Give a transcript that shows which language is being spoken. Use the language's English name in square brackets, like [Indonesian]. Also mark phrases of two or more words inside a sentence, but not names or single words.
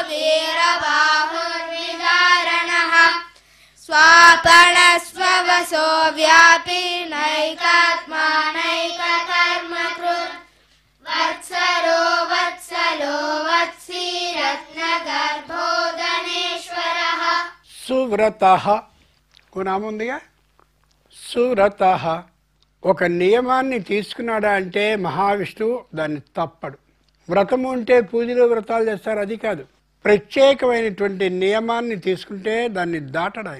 [Sanskrit] वीरबाहुर्विदारणः स्वापनस्ववसो व्यापी नैकात्मा नैककर्मकृत् वत्सरो वत्सलो वत्सी रत्नगर्भो धनेश्वरः [Telugu] సువ్రతః ఓ నామం ఉందిగా. సువ్రతః ఒక నియమాన్ని తీసుకున్నాడా అంటే మహావిష్ణువు దాన్ని తప్పడు. వ్రతము అంటే పూజలు వ్రతాలు చేస్తారు, అది కాదు. ప్రత్యేకమైనటువంటి నియమాన్ని తీసుకుంటే దాన్ని దాటడు ఆయన.